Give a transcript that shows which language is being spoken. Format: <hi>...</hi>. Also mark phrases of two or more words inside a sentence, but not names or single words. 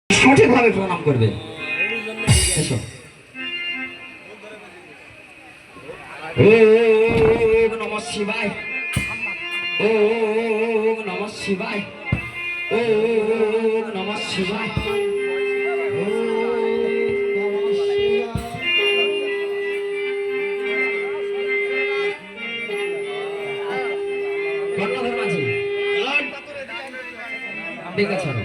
<bn>সঠিকভাবে প্রণাম করবে। এসো।</bn> <sa>ওম নমঃ শিবায়, ওম নমঃ শিবায়, ওম নমঃ শিবায়, ওম নমঃ শিবায়।</sa> <bn>কর্ণধর মাঝি ঠিক আছে</bn>